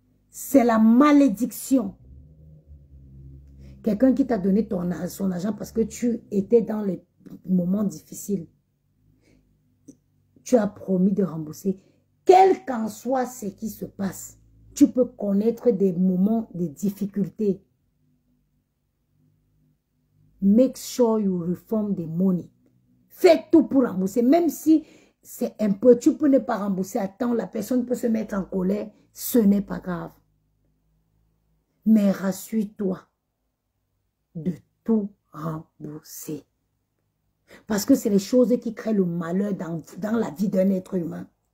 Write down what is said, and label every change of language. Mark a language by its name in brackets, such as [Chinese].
[French] C'est la malédiction. Quelqu'un qui t'a donné son argent parce que tu étais dans les moments difficiles. Tu as promis de rembourser. Quel qu'en soit ce qui se passe, tu peux connaître des moments de difficulté. [English] Make sure you reform the money. [French] Fais tout pour rembourser. Même si c'est un peu, tu peux ne pas rembourser à temps, la personne peut se mettre en colère, ce n'est pas grave. Mais rassure-toi de tout rembourser. Parce que c'est les choses qui créent le malheur dans la vie d'un être humain.